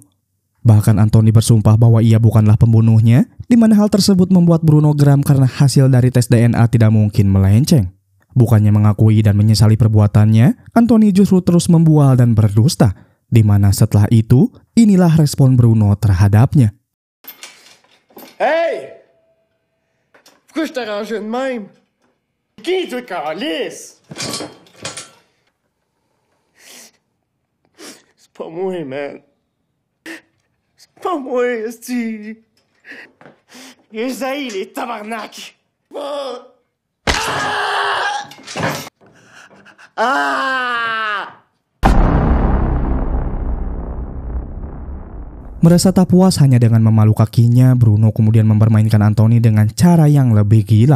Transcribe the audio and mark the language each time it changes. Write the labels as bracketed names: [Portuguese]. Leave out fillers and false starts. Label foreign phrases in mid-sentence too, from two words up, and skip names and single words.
[Indonesian] Bahkan Anthony bersumpah bahwa ia bukanlah pembunuhnya, di mana hal tersebut membuat Bruno geram karena hasil dari tes DNA tidak mungkin melenceng. Bukannya mengakui dan menyesali perbuatannya, Anthony justru terus membual dan berdusta, di mana setelah itu, inilah respon Bruno terhadapnya. Hey! [French] Pourquoi je t'arrange de même? Qui toi, calice? C'est pas moi, man. C'est pas moi, esti. Les haïs, les tabarnak. Ah! [Indonesian] Merasa tak puas hanya dengan memalu kakinya, Bruno kemudian mempermainkan Anthony dengan cara yang lebih gila.